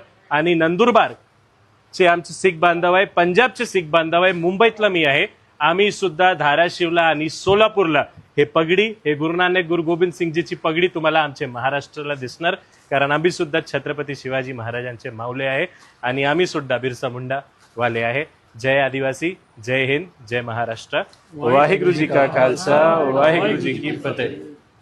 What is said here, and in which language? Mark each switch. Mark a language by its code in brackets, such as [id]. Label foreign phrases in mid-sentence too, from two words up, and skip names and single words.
[mr] आणि नंदुरबार चे आमचे सिख बांधव आहे, पंजाबचे सिख बांधव आहे, मुंबईतला मी आहे, आम्ही सुद्धा धाराशिवला आणि सोलापूरला हे पगडी, हे गुरुनानक गुरु गोविंद सिंगजीची पगडी तुम्हाला आमचे महाराष्ट्राला दिसणार, कारण आम्ही सुद्धा छत्रपती शिवाजी महाराजांचे माऊले आहे आणि आम्ही सुद्धा बिरसा मुंडा वाले आहे। जय आदिवासी, जय हिंद, जय महाराष्ट्र। [pa] ਵਾਹਿਗੁਰੂ ਜੀ ਕਾ ਖ਼ਾਲਸਾ, ਵਾਹਿਗੁਰੂ ਜੀ ਕੀ ਫ਼ਤਿਹ।